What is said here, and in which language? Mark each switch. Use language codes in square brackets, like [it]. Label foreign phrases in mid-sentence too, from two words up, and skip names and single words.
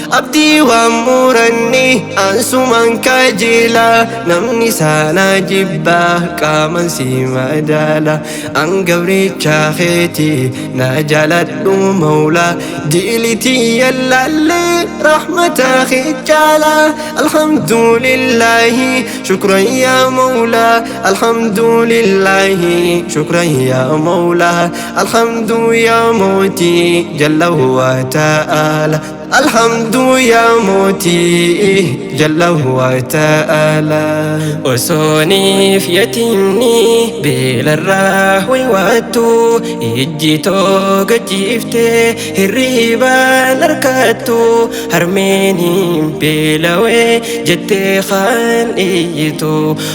[om] Abdii waan muranni ansumaan kajeela, namni saana jibbaa qaaman si madaala. An gabricha keeti na jaaladhu mawla, diilitii yallaalle rahmata keechaala. [ar] الحمد لله شكرا يا مولى، الحمد لله شكرا يا مولى، الحمد يا مولاي جل وتعالى، الحمد يا مولاي جل وتعالى. [om] Osooniif yatiimni beelarraa waywaattu, ijji tooga jiiftee hirriibaan harkattu, harmeen hin beelawee jettee kaan iyyitu.